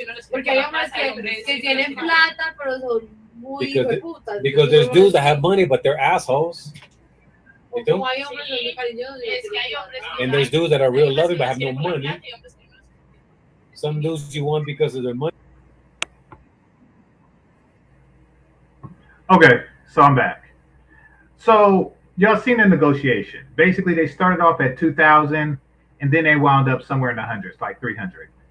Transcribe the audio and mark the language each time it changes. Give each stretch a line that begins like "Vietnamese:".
Spanish: Porque hay hombres que tienen plata, pero son muy hijueputas.
English: Because there's dudes that have money, but they're assholes.
Spanish: O como hay hombres muy cariñosos.
English: And there's dudes that are real loving but have no money. Some dudes you want because of their money. Okay, so I'm back. So y'all seen the negotiation. Basically, they started off at 2,000, and then they wound up somewhere in the hundreds, like 300.